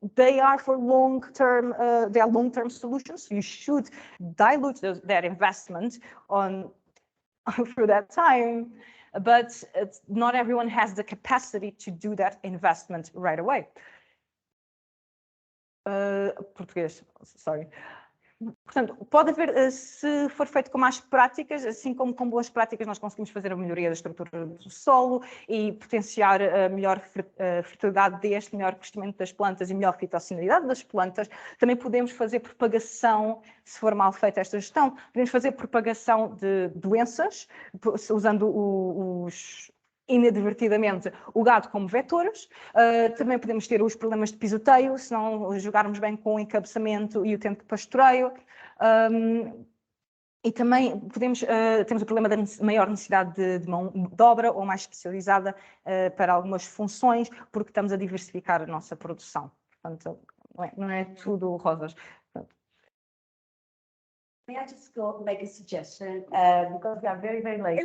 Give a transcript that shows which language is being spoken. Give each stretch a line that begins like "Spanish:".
English: They are for long-term, they are long-term solutions. You should dilute that investment through that time, but not everyone has the capacity to do that investment right away. Português, sorry.
Portuguese: Portanto, pode haver, se for feito com más práticas, assim como com boas práticas, nós conseguimos fazer a melhoria da estrutura do solo e potenciar a melhor fertilidade deste, melhor crescimento das plantas e melhor fitossanidade das plantas. Também podemos fazer propagação, se for mal feita esta gestão, podemos fazer propagação de doenças, usando inadvertidamente o gado como vetores. Também podemos ter os problemas de pisoteio, se não jogarmos bem com o encabeçamento e o tempo de pastoreio. E também temos o problema da maior necessidade de mão de obra ou mais especializada para algumas funções, porque estamos a diversificar a nossa produção. Portanto, não é tudo rosas.
English: May I just go make a suggestion? Because we are very, very late.